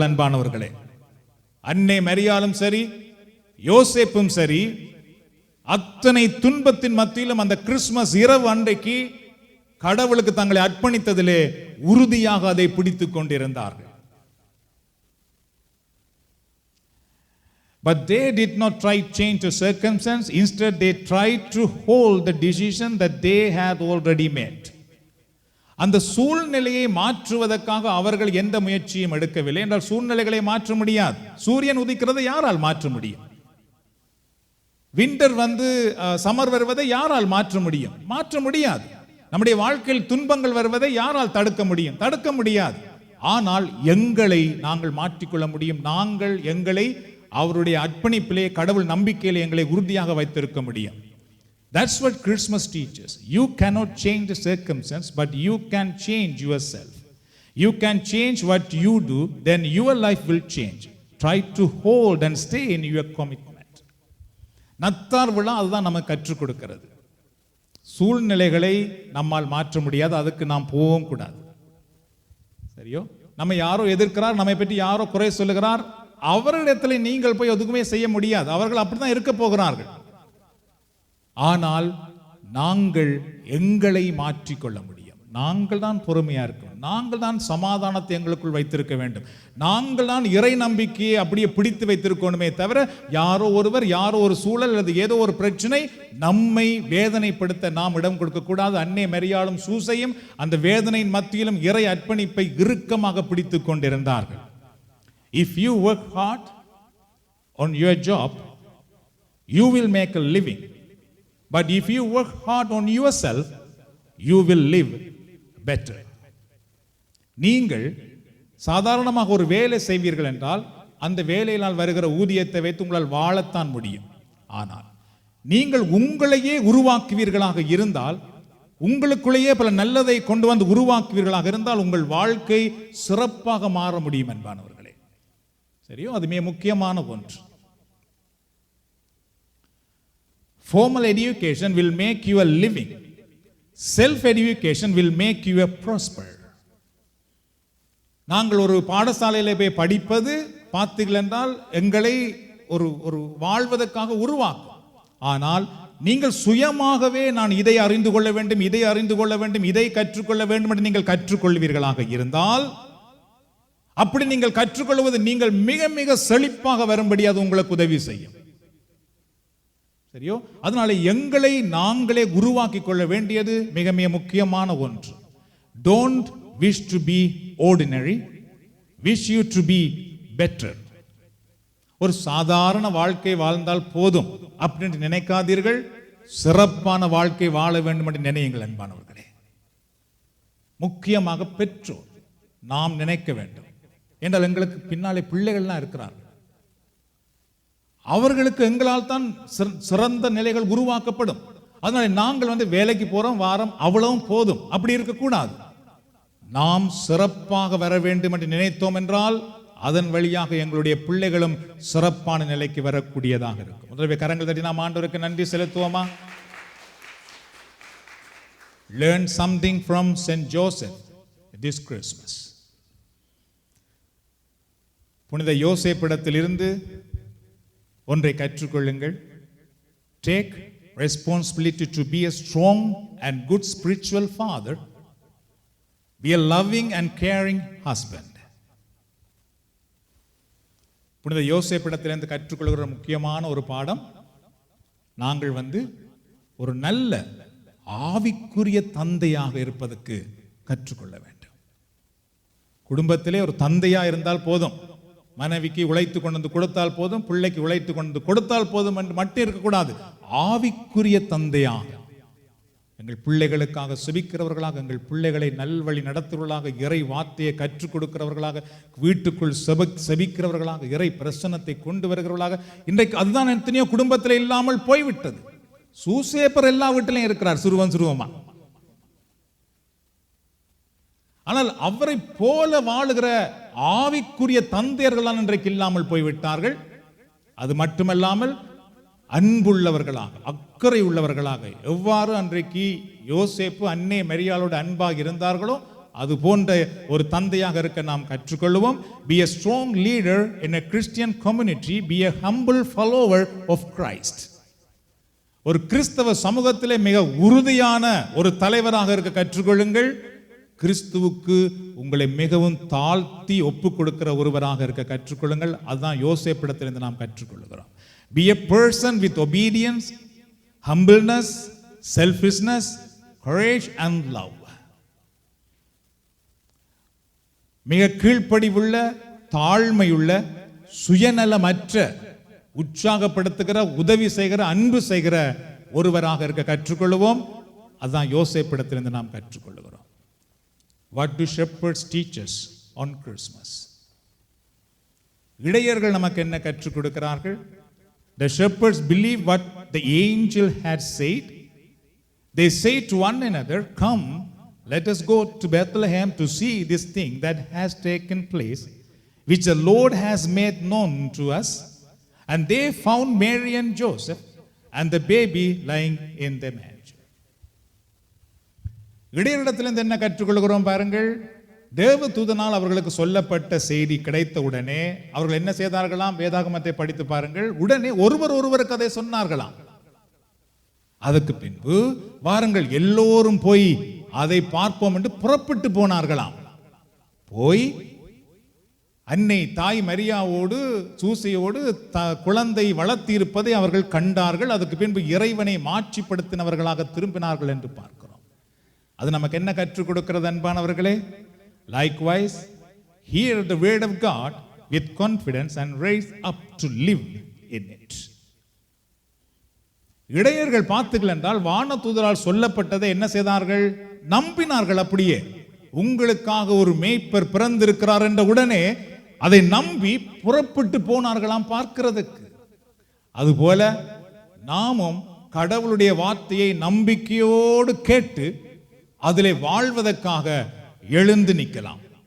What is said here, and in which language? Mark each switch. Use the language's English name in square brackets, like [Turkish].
[Tamil] அன்பானவர்களே, அன்னை மரியாளும் சரி, யோசேப்பும் சரி, அத்தனை துன்பத்தின் மத்தியிலும் அந்த கிறிஸ்துமஸ் இரவு அன்றைக்கு கடவுளுக்கு தங்களை அர்ப்பணித்ததிலே உறுதியாக அதை பிடித்துக் கொண்டிருந்தார்கள். [English] But they did not try to change the circumstance. Instead, they tried to hold the decision that they had already made. [Tamil] அந்த சூழ்நிலையை மாற்றுவதற்காக அவர்கள் எந்த முயற்சியும் எடுக்கவில்லை என்றால் சூழ்நிலைகளை மாற்ற முடியாது. சூரியன் உதிக்கிறதை யாரால் மாற்ற முடியும்? விண்டர் சம்மர் வருவதை யாரால் மாற்ற முடியும்? மாற்ற முடியாது. நம்முடைய வாழ்க்கையில் துன்பங்கள் வருவதை யாரால் தடுக்க முடியும்? தடுக்க முடியாது. ஆனால் எங்களை நாங்கள் மாற்றிக்கொள்ள முடியும். நாங்கள் எங்களை அவருடைய அர்ப்பணிப்பிலே, கடவுள் நம்பிக்கையிலே எங்களை உறுதியாக வைத்திருக்க முடியும். [English] That's what Christmas teaches. You cannot change the circumstance, but you can change yourself. You can change what you do, then your life will change. Try to hold and stay in your commitment. [Tamil] நத்தார் விழா அதுதான் நமக்கு கற்றுக் கொடுக்கிறது. சூழ்நிலைகளை நம்மால் மாற்ற முடியாது, அதுக்கு நாம் போகவும் கூடாது. சரியோ? நம்ம யாரோ எதிர்க்கிறார், நம்மை பற்றி யாரோ குறை சொல்லுகிறார், அவர்களிடத்தில் நீங்கள் போய் எதுவுமே செய்ய முடியாது. அவர்கள் அப்படிதான் இருக்க போகிறார்கள். ஆனால் நாங்கள் எங்களை மாற்றிக்கொள்ள முடியும். நாங்கள் தான் பொறுமையா இருக்கணும். நாங்கள் தான் சமாதானத்தை எங்களுக்குள் வைத்திருக்க வேண்டும். நாங்கள் தான் இறை நம்பிக்கையை அப்படியே பிடித்து வைத்திருக்கணுமே தவிர யாரோ ஒருவர், யாரோ ஒரு சூழல் அல்லது ஏதோ ஒரு பிரச்சனை நம்மை வேதனைப்படுத்த நாம் இடம் கொடுக்க கூடாது. அன்னை மரியாளும் சூசையும் அந்த வேதனையின் மத்தியிலும் இறை அர்ப்பணிப்பை இறுக்கமாக பிடித்து கொண்டிருந்தார்கள். [English] If you work hard on your job, you will make a living. But if you work hard on yourself, you will live better. [Tamil] நீங்கள் சாதாரணமாக ஒரு வேலை செய்வீர்கள் என்றால் அந்த வேலையினால் வருகிற ஊதியத்தை வைத்து உங்களால் வாழத்தான் முடியும். ஆனால் நீங்கள் உங்களையே உருவாக்குவீர்களாக இருந்தால், உங்களுக்குள்ளேயே பல நல்லதை கொண்டு வந்து உருவாக்குவீர்களாக இருந்தால் உங்கள் வாழ்க்கை சிறப்பாக மாற முடியும் என்பானவர்களே. சரியோ? அது மிக முக்கியமான ஒன்று. [English] Formal education will make you a living. Self-education will make you a prosper. [Tamil] நாங்கள் ஒரு பாடசாலையிலே போய் படிப்பது பார்த்தீர்கள் என்றால் எங்களை ஒரு வாழ்வதற்காக உருவாக்கும். ஆனால் நீங்கள் சுயமாகவே நான் இதை அறிந்து கொள்ள வேண்டும், இதை அறிந்து கொள்ள வேண்டும், இதை கற்றுக்கொள்ள வேண்டும் என்று நீங்கள் கற்றுக்கொள்வீர்களாக இருந்தால், அப்படி நீங்கள் கற்றுக்கொள்வது நீங்கள் மிக மிக செழிப்பாக வரும்படி அது உங்களுக்கு உதவி செய்யும். சரியோ? அதனால எங்களை நாங்களே உருவாக்கி கொள்ள வேண்டியது மிக மிக முக்கியமான ஒன்று. [English] Don't wish to be ordinary, wish you to be better. [Tamil] ஒரு சாதாரண வாழ்க்கை வாழ்ந்தால் போதும் அப்படின்னு நினைக்காதீர்கள். சிறப்பான வாழ்க்கை வாழ வேண்டும் என்று நினையுங்கள் அன்பானவர்களே. முக்கியமாக பெற்றோர் நாம் நினைக்க வேண்டும். என்றால் எங்களுக்கு பின்னாலே பிள்ளைகள்லாம் இருக்கிறார்கள். அவர்களுக்கு எங்களால் தான் சிறந்த நிலைகள் உருவாக்கப்படும். அதனால நாங்கள் வேலைக்கு போறோம், வாரம், அவ்வளவும் போதும் அப்படி இருக்கக்கூடாது. நாம் சிறப்பாக வர வேண்டும் என்று நினைத்தோம் என்றால் அதன் வழியாக எங்களுடைய பிள்ளைகளும் சிறப்பான நிலைக்கு வரக்கூடியதாக இருக்கும். முதல்ல கரங்கள் தட்டி நாம் ஆண்டவருக்கு நன்றி செலுத்துவோமா? [English] Learn something from Saint Joseph this Christmas. [Tamil] புனித யோசேப்பிடத்திலிருந்து ஒன்றை கற்றுக்கொள்ளுங்கள். [English] Take responsibility to be a strong and good spiritual father. Be a loving and caring husband. [Tamil] புனித யோசேப்பிடத்திலிருந்து கற்றுக்கொள்கிற முக்கியமான ஒரு பாடம், நாங்கள் ஒரு நல்ல ஆவிக்குரிய தந்தையாக இருப்பதற்கு கற்றுக்கொள்ள வேண்டும். குடும்பத்திலே ஒரு தந்தையா இருந்தால் போதும், மனைவிக்கு உழைத்து கொண்டு கொடுத்தால் போதும், பிள்ளைக்கு உழைத்து கொண்டு கொடுத்தால் போதும் என்று மட்டும் இருக்கக்கூடாது. ஆவிக்குரிய தந்தையாக எங்கள் பிள்ளைகளுக்காக செபிக்கிறவர்களாக, எங்கள் பிள்ளைகளை நல்வழி நடத்துவர்களாக, இறை வார்த்தையை கற்றுக் கொடுக்கிறவர்களாக, வீட்டுக்குள் செபிக்கிறவர்களாக, இறை பிரசன்னத்தை கொண்டு வருகிறவர்களாக. இன்றைக்கு அதுதான் எத்தனையோ குடும்பத்தில் இல்லாமல் போய்விட்டது. சூசேப்பர் எல்லா வீட்டிலையும் இருக்கிறார், சிறுவமா. ஆனால் அவரை போல வாழுகிற ஆவிக்குரிய தந்தையர்களால் இன்றைக்கு இல்லாமல் போய்விட்டார்கள். அது மட்டுமல்லாமல் அன்புள்ளவர்களாக, அக்கறை உள்ளவர்களாக, எவ்வாறு அன்றைக்கு யோசேப்பு அன்னை மரியாளோடு அன்பாக இருந்தார்களோ அது போன்ற ஒரு தந்தையாக இருக்க நாம் கற்றுக்கொள்வோம். [English] Be a strong leader in a Christian community. Be a humble follower of Christ. [Tamil] ஒரு கிறிஸ்தவ சமூகத்திலே மிக உறுதியான ஒரு தலைவராக இருக்க கற்றுக்கொள்ளுங்கள். கிறிஸ்துவுக்கு உங்களை மிகவும் தாழ்த்தி ஒப்பு கொடுக்கிற ஒருவராக இருக்க கற்றுக்கொள்ளுங்கள். அதுதான் யோசேப்பிடத்திலிருந்து நாம் கற்றுக்கொள்கிறோம். [English] Be a person with obedience, humbleness, selfishness, courage and love. [Tamil] மிக கீழ்ப்படிவுள்ள, தாழ்மையுள்ள, சுயநலமற்ற, உற்சாகப்படுத்துகிற, உதவி செய்கிற, அன்பு செய்கிற ஒருவராக இருக்க கற்றுக்கொள்வோம். அதுதான் யோசேப்பிடத்திலிருந்து நாம் கற்றுக்கொள்கிறோம். [English] What do shepherds teach us on Christmas? [Tamil] இடையர்கள் நமக்கு என்ன கற்றுக் கொடுக்கிறார்கள்? [English] The shepherds believe what the angel had said. They say to one another, "Come, let us go to Bethlehem to see this thing that has taken place, which the Lord has made known to us." And they found Mary and Joseph and the baby lying in the manger. [Tamil] இடையரிடத்திலிருந்து என்ன கற்றுக்கொள்கிறோம் பாருங்கள். தேவதூதனால் அவர்களுக்கு சொல்லப்பட்ட செய்தி கிடைத்த உடனே அவர்கள் என்ன செய்தார்களாம்? வேதாகமத்தை படித்து பாருங்கள். உடனே ஒருவருக்கு அதை சொன்னார்களாம். அதுக்கு பின்பு வாருங்கள் எல்லோரும் போய் அதை பார்ப்போம் என்று புறப்பட்டு போனார்களாம். போய் அன்னை தாய் மரியாவோடு சூசையோடு குழந்தை வளர்த்திருப்பதை அவர்கள் கண்டார்கள். அதுக்கு பின்பு இறைவனை மாட்சிப்படுத்தினவர்களாக திரும்பினார்கள் என்று பார்க்கிறோம். அது நமக்கு என்ன கற்றுக் கொடுக்கிறது அன்பானவர்களே? [English] Likewise, hear the word of God with confidence and raise up to live in it. [Tamil] இடையர்கள் பார்த்தீர்கள் என்றால் வானதூதரால் சொல்லப்பட்டதை என்ன செய்தார்கள்? நம்பினார்கள். அப்படியே உங்களுக்காக ஒரு மேய்ப்பர் பிறந்திருக்கிறார் என்ற உடனே அதை நம்பி புறப்பட்டு போனார்களாம் பார்க்கிறதுக்கு. அதுபோல நாமும் கடவுளுடைய வார்த்தையை நம்பிக்கையோடு கேட்டு அதிலே வாழ்வதற்காக எழுந்து நிற்கலாம்.